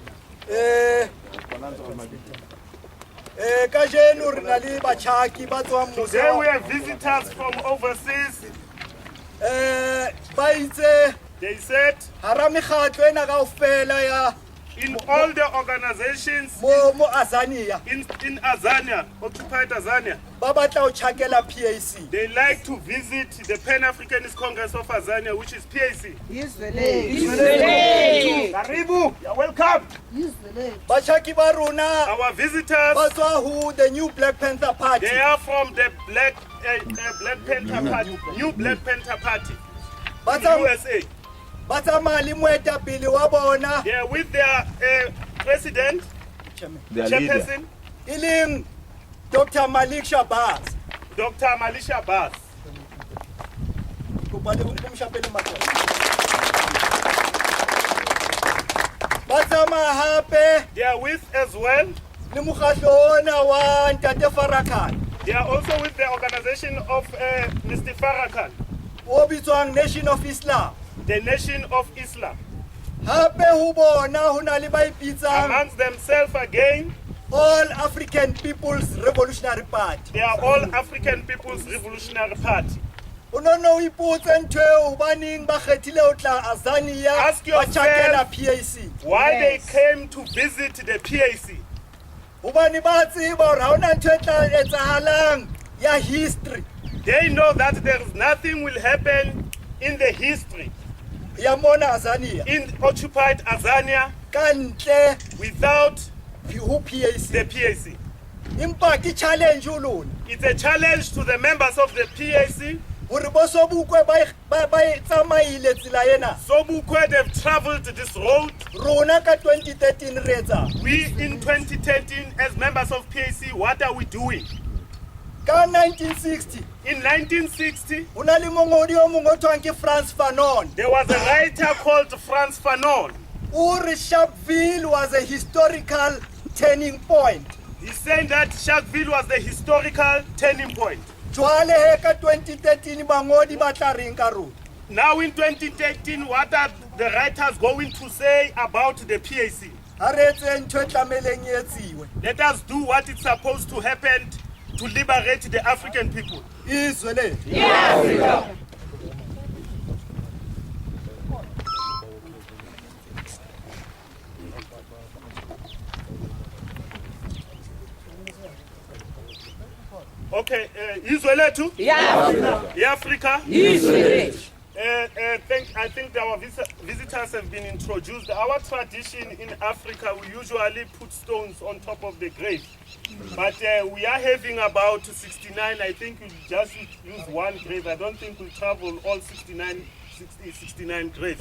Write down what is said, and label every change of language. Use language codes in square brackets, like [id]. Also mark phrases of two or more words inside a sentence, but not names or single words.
[st] ka jeno re na le batjhaki ba tswang mose. [en] Today we have visitors from overseas. [st] Ba itse [en] They said [st] hara mekgatlo ena kaofela ya [en] in all the organizations [st] mo Azania, [en] in Azania, occupied Azania, [st] ba batla ho tjhakela PAC. [en] they like to visit the Pan-Africanist Congress of Azania, which is PAC. Karibu, you're welcome. [st] Batjhaki ba rona [en] Our visitors, [st] ba tswa ho the New Black Panther Party. [en] they are from the Black Panther Party, New Black Panther Party in the USA. [st] Ba tsamaya le moetapele wa bona, [en] They are with their president, chairperson, [st] e leng Dr. Malik Shabazz. [en] Dr. Malisha Bass. [st] Kopa le bo mshapele matsoho. Ba tsamaya hape [en] They are with as well. [st] le mokgatlo ona wa Ntate Farrakhan, [en] They are also with the organization of Mr. Farrakhan, [st] o bitswang Nation of Islam. [en] the Nation of Islam. [st] Hape ho bona ho na le ba ipitsang Amongst themselves again, All African People's Revolutionary Party. [en] they are all African People's Revolutionary Party. [st] O no ipotse ntho eo hobaneng ba kgethile ho tla Azania [en] Ask [st] ba [en] yourself [st] tjhakela PAC. [en] why they came to visit the PAC. [st] Hobane ba tseba hore ha hona ntho e tla etsahalang ya history [en] They know that there is nothing will happen in the history [st] ya mona Azania [en] in occupied Azania [st] ka ntle [en] without [st] ho PAC. [en] the PAC. [st] Empa ke challenge ho lona [en] It's a challenge to the members of the PAC [st] hore bo Sobukwe ba tsamaile tsela ena. [en] Sobukwe, they've traveled this road. [st] Rona ka 2013 re etsa. [en] We in 2013 as members of PAC, what are we doing? [st] Ka 1960. [en] In 1960, [st] ho na le mongodi o mongwe o thwang ke Frans Fanon. [en] there was a writer called Frans Fanon. Uri Sharpeville was a historical turning point. He's saying that Sharpeville was the historical turning point. [st] Jwale he ka 2013 bangodi ba tla reng ka rona. [en] Now in 2013, what are the writers going to say about the PAC? [st] Ha re etse ntho e tlameleng e etsiwe. [en] Let us do what is supposed to happen to liberate the African people. [zu] Izwe le. Okay, izwe lethu? Africa. [en] I think our visitors have been introduced. Our tradition in Africa, we usually put stones on top of the grave. But we are having about 69. I think we just use one grave. I don't think we'll travel all 69 graves.